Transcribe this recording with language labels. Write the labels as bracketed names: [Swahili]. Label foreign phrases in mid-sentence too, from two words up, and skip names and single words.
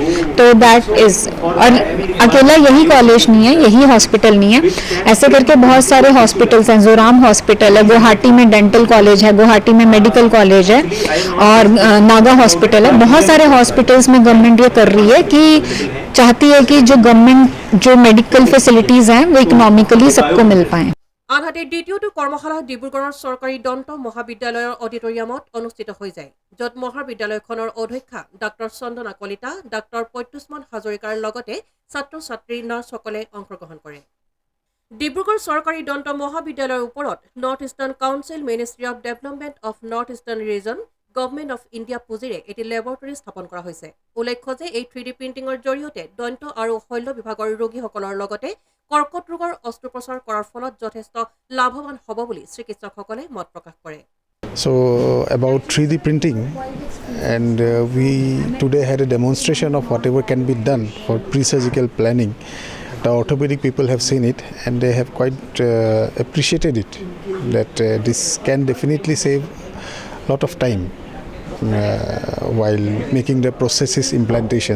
[Hindi] तो [English] that is, [Hindi] और अकेला यही कॉलेज नहीं है, यही हॉस्पिटल नहीं है, ऐसे करके बहुत सारे हॉस्पिटल्स हैं। जोराम हॉस्पिटल है, गुवाहाटी में [English] dental college [Hindi] है, गुवाहाटी में [English] medical college [Hindi] है, और नागा हॉस्पिटल है। बहुत सारे हॉस्पिटल्स में गवर्नमेंट ये कर रही है कि चाहती है कि जो गवर्नमेंट जो [English] medical facilities [Hindi] हैं वो इकोनॉमिकली सबको मिल पाएँ। [Assamese] আনহাতে দ্বিতীয়টো কৰ্মশালা ডিব্ৰুগড়ৰ চৰকাৰী দন্ত মহাবিদ্যালয়ৰ অডিটৰিয়ামত অনুষ্ঠিত হৈ যায়, য'ত মহাবিদ্যালয়খনৰ অধ্যক্ষা ডাক্তৰ চন্দনা কলিতা, ডাক্তৰ প্ৰত্যুষ্মান হাজৰিকাৰ লগতে ছাত্ৰ ছাত্ৰী নাৰ্ছসকলে অংশগ্ৰহণ কৰে। ডিব্ৰুগড় চৰকাৰী দন্ত মহাবিদ্যালয়ৰ ওপৰত নৰ্থ ইষ্টাৰ্ণ কাউন্সিল, মিনিষ্ট্ৰী অফ ডেভেলপমেণ্ট অফ নৰ্থ ইষ্টাৰ্ণ ৰিজন, গভৰ্ণমেণ্ট অফ ইণ্ডিয়া পুঁজিৰে এটি লেবৰেটৰী স্থাপন কৰা হৈছে। উল্লেখ্য যে এই 3D প্ৰিণ্টিঙৰ জৰিয়তে দন্ত আৰু শল্য বিভাগৰ ৰোগীসকলৰ লগতে কৰ্কট ৰোগৰ অস্ত্ৰোপচাৰ কৰাৰ ফলত যথেষ্ট লাভৱান হ'ব বুলি চিকিৎসকসকলে মত প্ৰকাশ কৰে। [English] So about 3D printing, and we today had a demonstration of whatever can be done for pre-surgical planning. The orthopedic people have seen it and they have quite appreciated it, that this can definitely save a lot of time while making the prosthesis implantations.